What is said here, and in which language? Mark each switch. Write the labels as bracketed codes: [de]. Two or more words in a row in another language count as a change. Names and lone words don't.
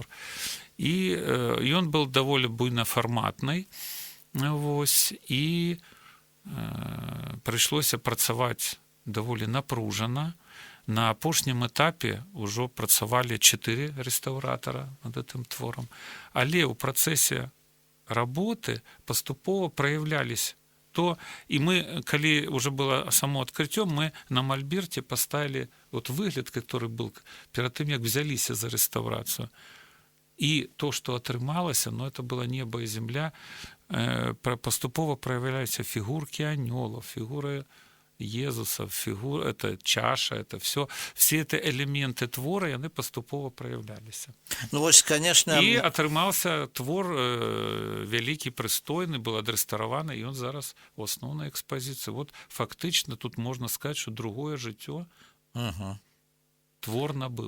[be] І ён быў даволі буйнафарматнай, і прыйшлося працаваць даволі напружана. На апошнім этапе ўжо працавалі 4 рэстаўратара над гэтым творам. Але ў працэсе работы паступова праявлялись то, і мы, калі уже было само адкрыццё, мы [ru] на мольберте поставили вот [be] выгляд, [ru] который был [be] перед тым, як взяліся за рэстаўрацыю. І то, што атрымалася, [ru] это было [be] небо і земля, паступова праявляліся фігуркі анёлаў, фігуры Езуса, [ru] это чаша, это все эти элементы [be] твора, яны паступова праявляліся. [ru] Конечно... [be] І атрымаўся твор вялікі, прыстойны, был адрэстараваны, і ён зараз у асноўнай экспазіцыі. Вот фактычна тут можна сказаць, што другое жыццё твор набыў.